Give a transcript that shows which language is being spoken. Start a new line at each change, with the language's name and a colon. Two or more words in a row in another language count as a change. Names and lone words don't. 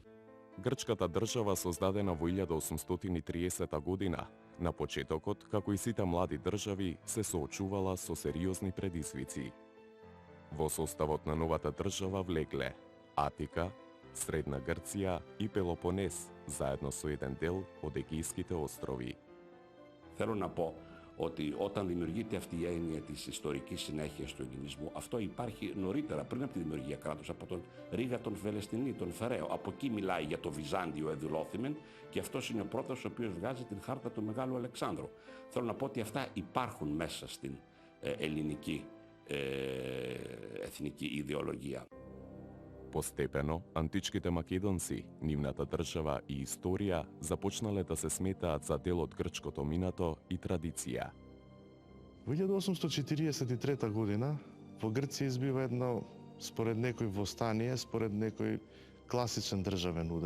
Macedonian: Грчката држава создадена во 1830 година, на почетокот, како и сите млади држави, се соочувала со сериозни предизвици. Во составот на новата држава влегле Атика, Средна Грција и Пелопонес, заедно со еден дел од Егејските острови.
Greek: Θέλω να πω ότι όταν δημιουργείται αυτή η έννοια της ιστορικής συνέχειας του ελληνισμού, αυτό υπάρχει νωρίτερα, πριν από τη δημιουργία κράτους, από τον Ρίγα τον Φελεστινή, τον Φεραίο. Από εκεί μιλάει για το Βυζάντιο εδουλώθημεν και αυτός είναι ο πρώτος ο οποίος βγάζει την χάρτα του Μεγάλου Αλεξάνδρου. Θέλω να πω ότι αυτά υπάρχουν μέσα στην ελληνική εθνική ιδεολογία.
Macedonian: Постепено, античките македонци, нивната држава и историја започнале да се сметаат за дел од грчкото минато и традиција. Во 1843 година во Грција избива едно, според некој востание, според некој класичен државен удар.